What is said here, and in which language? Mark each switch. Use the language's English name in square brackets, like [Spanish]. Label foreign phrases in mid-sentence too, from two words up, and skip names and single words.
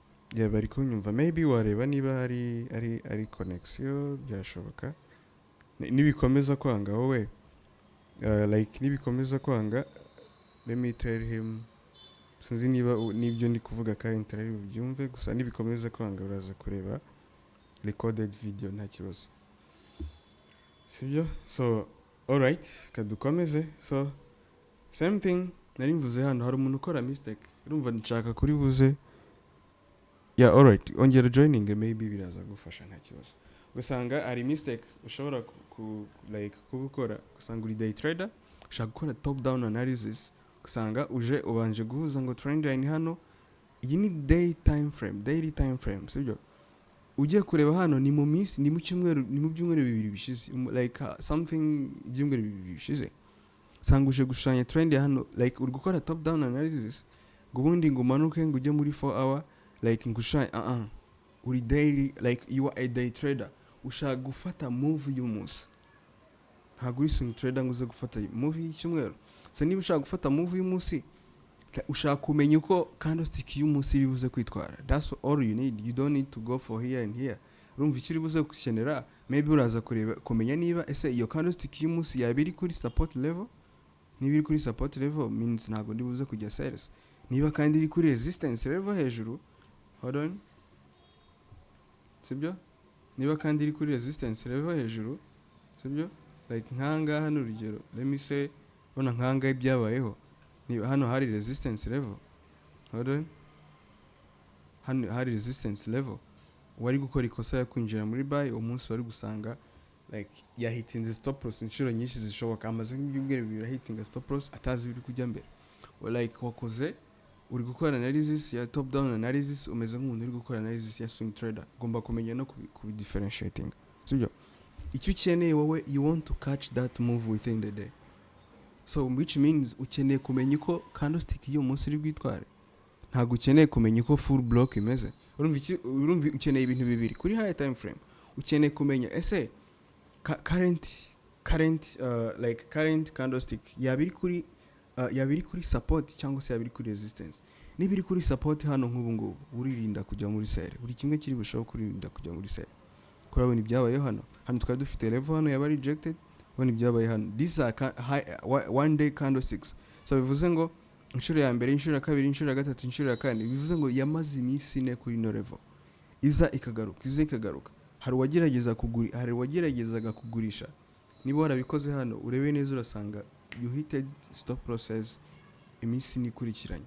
[Kinyarwanda] bari kunyumva, maybe wareba niba ari connection, byashoboka. Nibikomeza kwanga wowe, like nibikomeza kwanga, [English] let me tell him, [Kinyarwanda] sinzi niba nibyo ndi kuvuga current ari bubyumve, gusa nibikomeza kwanga uraza kureba [English] recorded video [Kinyarwanda] nta kibazo, sibyo? [English] So alright, [Kinyarwanda] kadukomeze. [English] So same thing [Kinyarwanda] nari mvuze hano, hari umuntu ukora mistake, urumva nshaka kuri buze, [English] yeah alright, [Kinyarwanda] ongera joining, maybe biraza gufasha nta kibazo. Gusanga ari mistake ushobora like kubukora, gusanga uri [English] day trader [Kinyarwanda] ushaka gukora [English] top down analysis, [Kinyarwanda] gusanga uje ubanje guhuza ngo [English] trend line [Kinyarwanda] hano, iyi ni [English] daily time frame, [Kinyarwanda] sibyo? Ugiye kureba hano ni mu minsi, ni mu cyumweru, ni mu byumweru bibiri bishize, [English] like something [Kinyarwanda] byumweru bibiri bishize, sanga uje gushanya trend hano, like uri gukora [English] top down analysis [Kinyarwanda] ngo ubundi ngo umanuke ngo ujye muri 4 hour, like ngushanya uri daily, [English] like you are a day trader, [Kinyarwanda] ushaka gufata move y'umunsi, ntabwo uri [English] swing trader [Kinyarwanda] ngo uze gufata move y'icyumweru. So niba ushaka gufata move y'umunsi, ushaka kumenya uko candlestick y'umunsi iri buze kwitwara, [English] that's all you need. You don't need to go for here and here. [Kinyarwanda] Urumva icyo uri buze gukenera, maybe uraza kureba kumenya niba ese iyo candlestick y'umunsi yaba iri kuri [English] support level. [Kinyarwanda] Niba iri kuri [English] support level means [Kinyarwanda] ntabwo ndi buze kujya sales. Niba kandi iri kuri [English] resistance level [Kinyarwanda] hejuru, [English] hold on, [Kinyarwanda] sibyo? Niba kandi iri kuri [English] resistance level [Kinyarwanda] hejuru, sibyo? Like nkanga hano urugero, [English] let me say [Kinyarwanda] ona nkanga ibyabayeho, niba hano hari [English] resistance level, hold on, [Kinyarwanda] hano hari [English] resistance level, [Kinyarwanda] wari gukora ikosa ya kwinjira muri buy, umunsi wari gusanga like yahitinze [English] stop loss [Kinyarwanda] inshuro nyinshi zishoboka, amaze nk'ibyumweru bibiri yahitinga [English] stop loss [Kinyarwanda] atazi biri kujya mbere, like wakoze uri gukora analysis ya [English] top down analysis, [Kinyarwanda] umeze nk'umuntu uri gukora analysis ya [English] swing trader, [Kinyarwanda] ugomba kumenya no ku differentiating, sibyo? Icyo ukeneye wowe, [English] you want to catch that move within the day, so which means [Kinyarwanda] ukeneye kumenya uko candlestick y'uwo munsi iri bwitware, ntabwo ukeneye kumenya uko [English] full block [Kinyarwanda] imeze. Urumva ukeneye ibintu bibiri kuri [English] high time frame, [Kinyarwanda] ukeneye kumenya ese [English] current candlestick [Kinyarwanda] yabiri kuri support cyangwa se yabiri kuri resistance. Niba iri kuri support hano nk'ubu ngubu, uririnda kujya muri sell, buri kimwe kiri bushaho kuririnda kujya muri sell. Kurabona ibyabayeho hano twari dufite level hano yaba rejected, ubona ibyabaye hano, [English] these are one day candlesticks. [Kinyarwanda] So bivuze ngo inshuro ya mbere, inshuro ya kabiri, inshuro ya gatatu, inshuro ya kane, bivuze ngo yamaze iminsi ine kuri no level, iza ikagaruka. Hari wageragezaga kugurisha, niba warabikoze hano urebe neza urasanga [English] you hited stop losses [Kinyarwanda] iminsi nikurikiranye.